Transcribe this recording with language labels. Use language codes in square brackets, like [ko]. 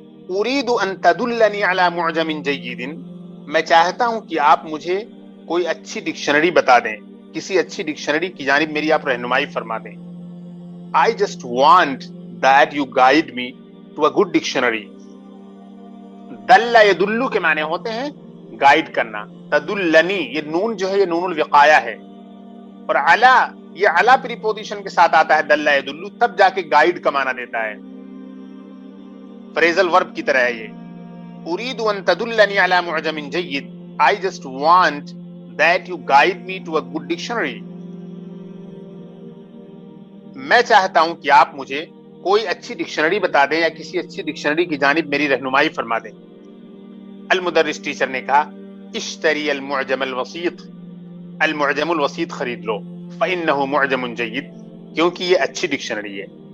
[ar] اريد ان تدلني على معجم جيد. [ur] میں چاہتا ہوں کہ آپ مجھے کوئی اچھی ڈکشنری بتا دیں, کسی اچھی ڈکشنری کی جانب میری آپ رہنمائی فرما دیں. [en] I just want that you guide me to a good dictionary. [ur] دل یدلو کے معنی ہوتے ہیں گائیڈ کرنا. تدلنی, یہ نون جو ہے یہ نون الوقایہ ہے, اور علا یہ علا پریپوزیشن کے ساتھ آتا ہے دل یدلو, تب جا کے گائیڈ کا معنی دیتا ہے. فریزل ورب کی طرح ہے یہ. [ar] اريد ان تدلني على معجم جيد. [en] I just want that you guide me to a good dictionary. [ur] میں چاہتا ہوں کہ آپ مجھے کوئی اچھی ڈکشنری بتا دیں یا کسی اچھی ڈکشنری کی جانب میری رہنمائی فرما دیں. المدرس ٹیچر نے کہا [ar] اشتری المعجم الوسیط. [ur] المعجم الوسیط خرید لو. [ar] فإنه معجم جيد, [ur] کیونکہ یہ اچھی ڈکشنری ہے.